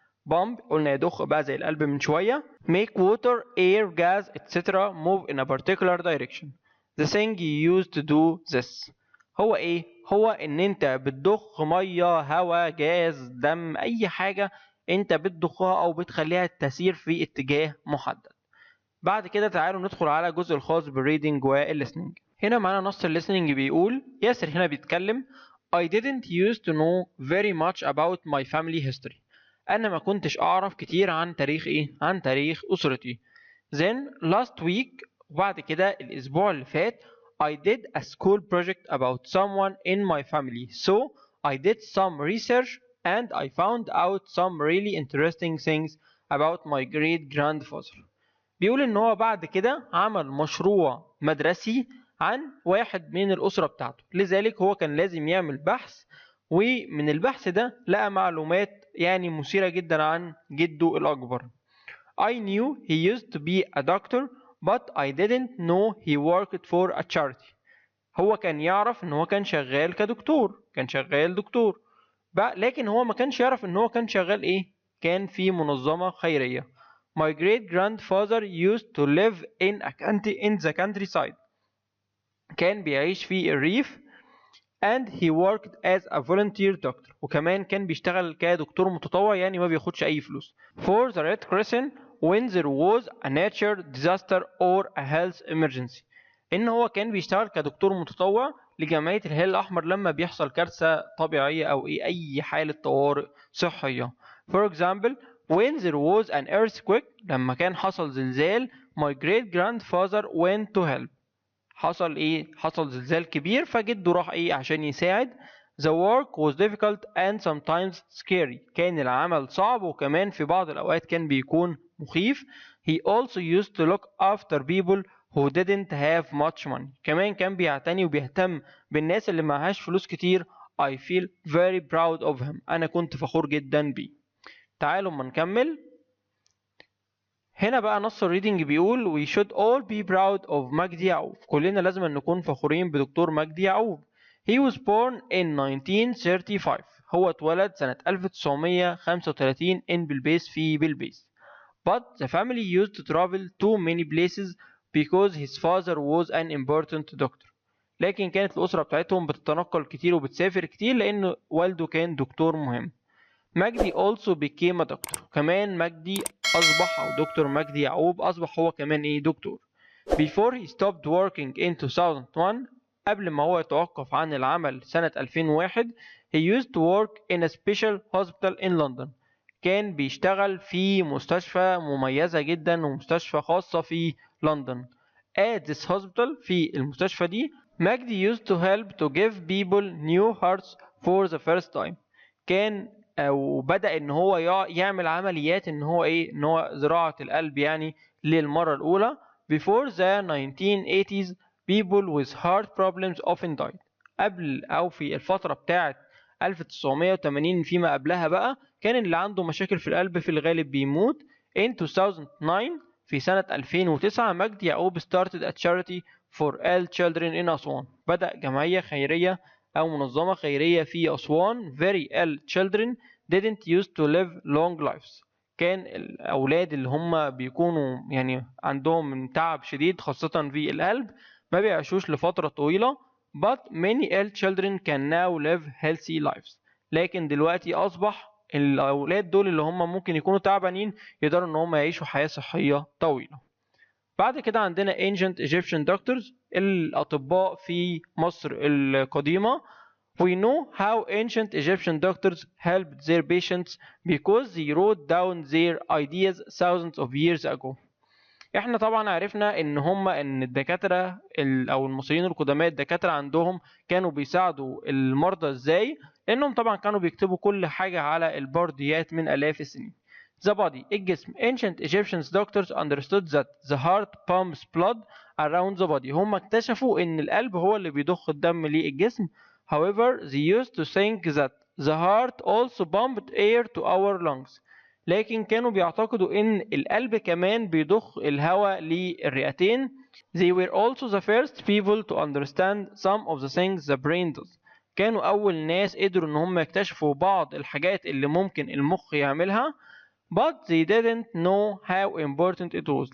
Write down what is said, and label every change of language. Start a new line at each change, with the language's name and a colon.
Arabic: pump قلنا يضخ بقى زي القلب من شوية.
English: make water air gas etc move in a particular direction the thing you use to do this
Arabic: هو ايه هو ان انت بتضخ مية هواء جاز دم اي حاجة انت بتضخها او بتخليها تسير في اتجاه محدد. بعد كده تعالوا ندخل على الجزء الخاص بالريدنج والlistening. هنا معانا نص الليسننج بيقول ياسر هنا بيتكلم
English: I didn't used to know very much about my family history
Arabic: أنا ما كنتش أعرف كتير عن تاريخ عن تاريخ أسرتي.
English: Then last week
Arabic: وبعد كده الأسبوع اللي فات
English: I did a school project about someone in my family so I did some research and I found out some really interesting things about my great grandfather.
Arabic: بيقول ان هو بعد كده عمل مشروع مدرسي عن واحد من الأسرة بتاعته لذلك هو كان لازم يعمل بحث ومن البحث ده لقى معلومات يعني مثيرة جدا عن جده الأكبر.
English: I knew he used to be a doctor but I didn't know he worked for a charity
Arabic: هو كان يعرف ان هو كان شغال كدكتور كان شغال دكتور لكن هو ما كانش يعرف ان هو كان شغال كان في منظمة خيرية.
English: My great grandfather used to live in the countryside
Arabic: كان بيعيش في الريف
English: and he worked as a volunteer doctor
Arabic: وكمان كان بيشتغل كدكتور متطوع يعني ما بياخدش أي فلوس.
English: For the Red Crescent when there was a natural disaster or a health emergency
Arabic: إن هو كان بيشتغل كدكتور متطوع لجمعية الهلال الأحمر لما بيحصل كارثة طبيعية أو أي حالة طوارئ صحية.
English: For example when there was an earthquake
Arabic: لما كان حصل زلزال
English: my great grandfather went to help
Arabic: حصل زلزال كبير فجده راح عشان يساعد.
English: the work was difficult and sometimes scary
Arabic: كان العمل صعب وكمان في بعض الأوقات كان بيكون مخيف.
English: he also used to look after people who didn't have much money
Arabic: كمان كان بيعتني وبيهتم بالناس اللي معهاش فلوس كتير.
English: I feel very proud of him
Arabic: أنا كنت فخور جدا بيه. تعالوا ما نكمل. هنا بقى نص الريدنج بيقول
English: we should all be proud of
Arabic: مجدي يعقوب كلنا لازم نكون فخورين بدكتور مجدي يعقوب.
English: he was born in 1935
Arabic: هو اتولد سنة 1935 in بلبيس في بلبيس.
English: but the family used to travel to many places because his father was an important doctor
Arabic: لكن كانت الأسرة بتاعتهم بتتنقل كتير وبتسافر كتير لأن والده كان دكتور مهم.
English: مجدي also became a doctor
Arabic: كمان مجدي أصبح أو دكتور مجدي يعقوب أصبح هو كمان إيه دكتور.
English: Before he stopped working in 2001
Arabic: قبل ما هو يتوقف عن العمل سنة 2001
English: he used to work in a special hospital in London.
Arabic: كان بيشتغل في مستشفى مميزة جدا ومستشفى خاصة في لندن.
English: At this hospital
Arabic: في المستشفى دي
English: مجدي used to help to give people new hearts for the first time.
Arabic: كان او بدأ ان هو يعمل عمليات ان هو زراعة القلب يعني للمرة الاولى.
English: Before the 1980s people with heart problems often died.
Arabic: قبل او في الفترة بتاعت 1980 فيما قبلها بقى كان اللي عنده مشاكل في القلب في الغالب بيموت.
English: In 2009
Arabic: في سنة 2009
English: مجدي يعقوب started a charity for ill children in أسوان.
Arabic: بدأ جمعية خيرية أو منظمة خيرية في أسوان.
English: Very ill children didn't used to live long lives.
Arabic: كان الأولاد اللي هم بيكونوا يعني عندهم تعب شديد خاصة في القلب ما بيعيشوش لفترة طويلة.
English: But many ill children can now live healthy lives.
Arabic: لكن دلوقتي أصبح الأولاد دول اللي هم ممكن يكونوا تعبانين يقدروا إن هم يعيشوا حياة صحية طويلة. بعد كده عندنا
English: ancient Egyptian doctors
Arabic: الأطباء في مصر القديمة.
English: We know how ancient Egyptian doctors helped their patients because they wrote down their ideas thousands of years ago.
Arabic: احنا طبعا عرفنا ان الدكاترة او المصريين القدماء الدكاترة عندهم كانوا بيساعدوا المرضى ازاي، لانهم طبعا كانوا بيكتبوا كل حاجة على البرديات من الاف السنين.
English: The body الجسم. Ancient Egyptian doctors understood that the heart pumps blood around the body.
Arabic: هم اكتشفوا ان القلب هو اللي بيضخ الدم للجسم.
English: However, they used to think that the heart also pumped air to our lungs.
Arabic: لكن كانوا بيعتقدوا ان القلب كمان بيضخ الهواء للرئتين.
English: They were also the first people to understand some of the things the brain does.
Arabic: كانوا اول ناس قدروا ان هم يكتشفوا بعض الحاجات اللي ممكن المخ يعملها.
English: But they didn't know how important it was.